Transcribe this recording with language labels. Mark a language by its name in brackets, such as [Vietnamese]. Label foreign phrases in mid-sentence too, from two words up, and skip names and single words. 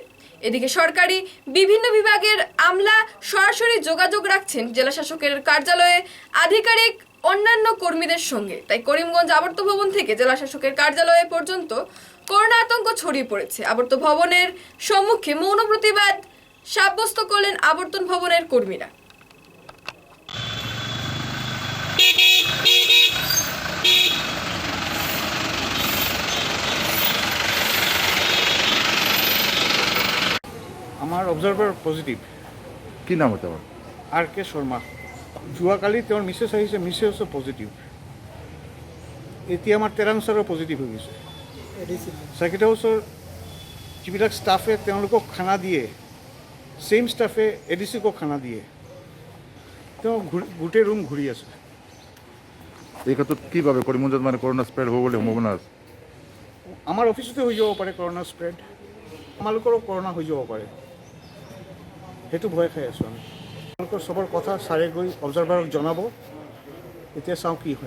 [Bangla] এদিকে সরকারি বিভিন্ন বিভাগের আমলা সরাসরি যোগাযোগ রাখছেন জেলা শাসকের কার্যালয়ে আধিকারিক অন্যান্য কর্মীদের সঙ্গে। তাই করিমগঞ্জ আবর্ত ভবন থেকে জেলা শাসকের কার্যালয়ে পর্যন্ত করোনা আতঙ্ক ছড়িয়ে পড়েছে। আবর্ত ভবনের সম্মুখে মৌন প্রতিবাদ সাব্যস্ত করলেন আবর্তন ভবনের কর্মীরা। [Assamese] আমাৰ অবজাৰ্ভাৰ পজিটিভ। [Bangla] কি নাম হতে আমার? [Assamese] আৰ কে শৰ্মা। যোৱাকালি তেওঁৰ মিছেছ আহিছে, মিছেছো পজিটিভ। এতিয়া আমাৰ তেৰাংছাৰো পজিটিভ হৈ গৈছে। ছেক্ৰেটাৰী হাউচৰ যিবিলাক ষ্টাফে তেওঁলোকক খানা দিয়ে, [English] same staff [Assamese] এডিচিকো খানা দিয়ে, তেওঁ গোটেই ৰুম ঘূৰি আছে। এই ক্ষেত্ৰত কিভাবে করিমগঞ্জত মানে [English] corona spread [Assamese] হব বলে সম্ভাবনা আছে? আমাৰ অফিচতে হৈ যাব পাৰে [English] corona spread, [Assamese] আমালোকৰো কৰোণা হৈ যাব পাৰে, সেইটো ভয় খাই আছোঁ আমি। আপোনালোকৰ চবৰ কথা ছাৰে গৈ অবজাৰভাৰক জনাব, এতিয়া চাওঁ কি হয়।